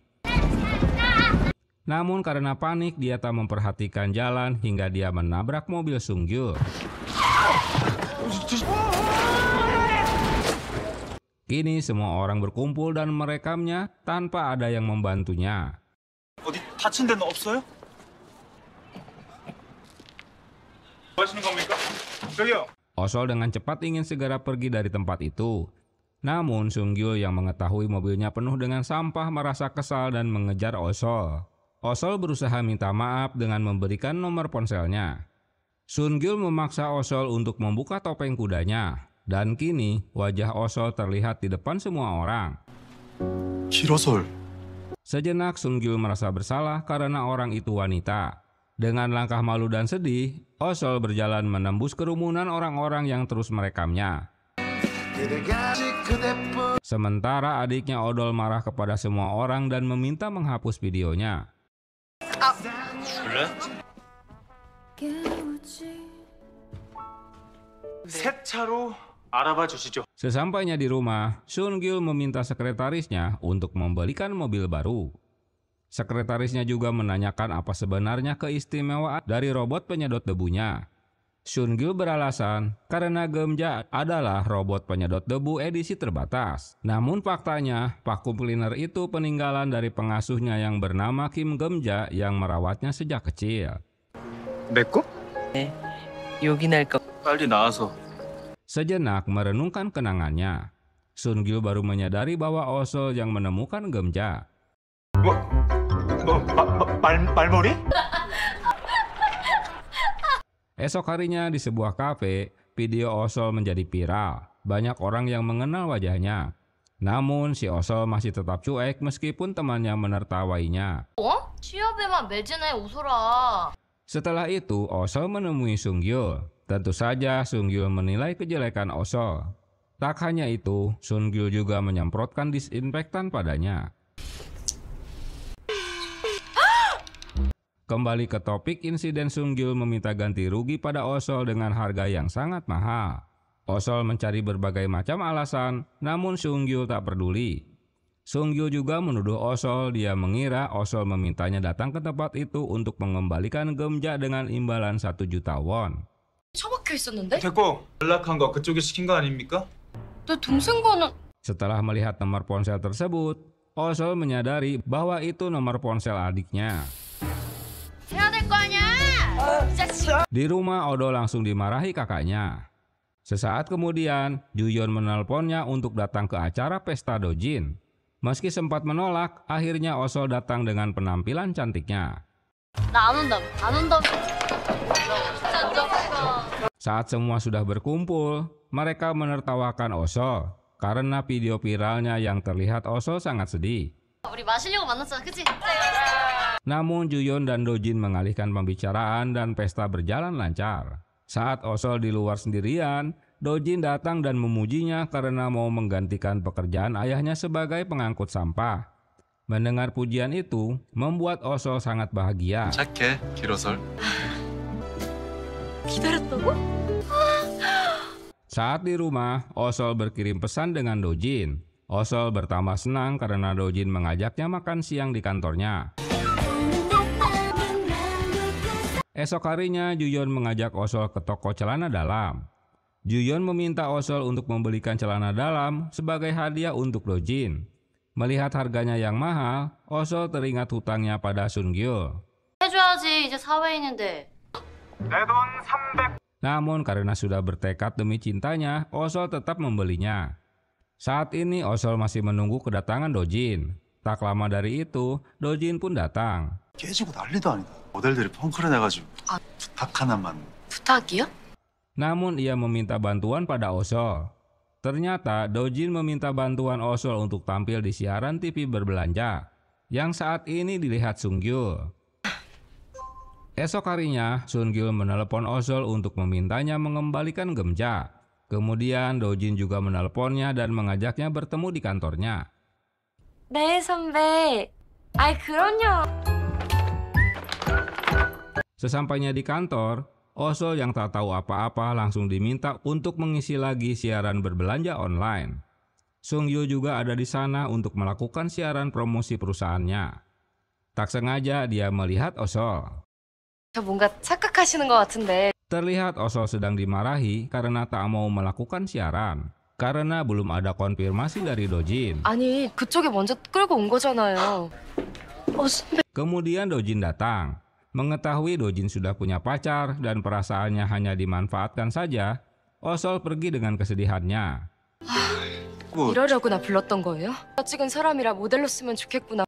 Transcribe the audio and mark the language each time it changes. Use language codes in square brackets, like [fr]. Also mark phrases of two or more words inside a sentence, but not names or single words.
[id] Namun karena panik, dia tak memperhatikan jalan hingga dia menabrak mobil Sung Gyu. Kini semua orang berkumpul dan merekamnya tanpa ada yang membantunya. [ko] 어디 다친 데는 없어요? 뭐 하시는 겁니까? 저기요. [id] Osol dengan cepat ingin segera pergi dari tempat itu. Namun Sung Gyu yang mengetahui mobilnya penuh dengan sampah merasa kesal dan mengejar Osol. Osol berusaha minta maaf dengan memberikan nomor ponselnya. Sung Gyu memaksa Osol untuk membuka topeng kudanya. Dan kini wajah Osol terlihat di depan semua orang. [ko] 길어설. [id] Sejenak Sung Gyu merasa bersalah karena orang itu wanita. Dengan langkah malu dan sedih, Osol berjalan menembus kerumunan orang-orang yang terus merekamnya. Sementara adiknya Odol marah kepada semua orang dan meminta menghapus videonya. [ko] 새 차로 알아봐 주시죠. [id] Sesampainya di rumah, Sun-gil meminta sekretarisnya untuk membelikan mobil baru. Sekretarisnya juga menanyakan apa sebenarnya keistimewaan dari robot penyedot debunya. Sun-gil beralasan karena Gemja adalah robot penyedot debu edisi terbatas. Namun faktanya, [en] vacuum cleaner [id] itu peninggalan dari pengasuhnya yang bernama Kim Gemja yang merawatnya sejak kecil. [ko] 내 거? 여기 날 거. 빨리 나와서. [id] Sejenak Merenungkan kenangannya, Sun-gil baru menyadari bahwa Osol yang menemukan Gemja. [ko] 말머리? [id] Esok harinya di sebuah kafe, video Osol menjadi viral. Banyak orang yang mengenal wajahnya. Namun si Osol masih tetap cuek meskipun temannya menertawainya. [ko] 취업에만 매진해 웃어라. [id] Setelah itu, Osol menemui Sun-gil. Tentu saja Sun-gil menilai kejelekan Osol. Tak hanya itu, Sun-gil juga menyemprotkan disinfektan padanya. Kembali ke topik insiden Sun-gil meminta ganti rugi pada Osol dengan harga yang sangat mahal. Osol mencari berbagai macam alasan, namun Sun-gil tak peduli. Sun-gil juga menuduh Osol dia mengira Osol memintanya datang ke tempat itu untuk mengembalikan Gemja dengan imbalan 1 juta won. [ko] 처박혀 있었는데? 됐고 연락한 거 그쪽이 시킨 거 아닙니까? 내 동생 거는 [id] Setelah melihat nomor ponsel tersebut, Osol menyadari bahwa itu nomor ponsel adiknya. [ko] 해야 될 거 아니야. 이 자식. [id] Di rumah, Odol langsung dimarahi kakaknya. Sesaat kemudian, Juyeon menelponnya untuk datang ke acara pesta Dojin. Meski sempat menolak, akhirnya Osol datang dengan penampilan cantiknya. [ko] 나 안 온다. 안 온다. [id] Saat semua sudah berkumpul, mereka menertawakan Osol karena video viralnya yang terlihat Osol sangat sedih. [ko] 우리 마시려고 만났잖아, 그치? [id] Namun Juyeon dan Dojin mengalihkan pembicaraan dan pesta berjalan lancar. Saat Osol di luar sendirian, Dojin datang dan memujinya karena mau menggantikan pekerjaan ayahnya sebagai pengangkut sampah. Mendengar pujian itu, membuat Osol sangat bahagia. [ko] 착해, 길어설. 기다렸다고? [id] Saat di rumah, Osol berkirim pesan dengan Dojin. Osol bertambah senang karena Dojin mengajaknya makan siang di kantornya. Esok harinya, Juyeon mengajak Osol ke toko celana dalam. Juyeon meminta Osol untuk membelikan celana dalam sebagai hadiah untuk Dojin. Melihat harganya yang mahal, Osol teringat hutangnya pada Sun-gil. [ko] 해줘야지, 이제 사회인인데. 내 돈 300. [id] Namun karena sudah bertekad demi cintanya, Osol tetap membelinya. Saat ini Osol masih menunggu kedatangan Dojin. Tak lama dari itu, Dojin pun datang. [ko] 깨지고 난리도 아니다. 모델들이 펑크를 내가지고 부탁 하나만. 부탁이요? [id] Namun ia meminta bantuan pada Osol. Ternyata Dojin meminta bantuan Osol untuk tampil di siaran TV berbelanja yang saat ini dilihat Sun-gil. Esok harinya, Sun-gil menelepon Osol untuk memintanya mengembalikan Gemja. Kemudian Dojin juga menelponnya dan mengajaknya bertemu di kantornya. [ko] 네, 선배. 아이, 그럼요. [id] Sesampainya di kantor, Osol yang tak tahu apa-apa langsung diminta untuk mengisi lagi siaran berbelanja online. Sung-gyu juga ada di sana untuk melakukan siaran promosi perusahaannya. Tak sengaja dia melihat Osol. [ko] 저 뭔가 착각하시는 것 같은데. [id] Terlihat Osol sedang dimarahi karena tak mau melakukan siaran. Karena belum ada konfirmasi dari Dojin. [ko] 아니, 그쪽이 먼저 끌고 온 거잖아요. 선배. [id] Kemudian Dojin datang. Mengetahui Dojin sudah punya pacar dan perasaannya hanya dimanfaatkan saja, Osol pergi dengan kesedihannya. [ko] 이러려고 나 불렀던 거예요? 찍은 사람이라 모델로 쓰면 좋겠구나.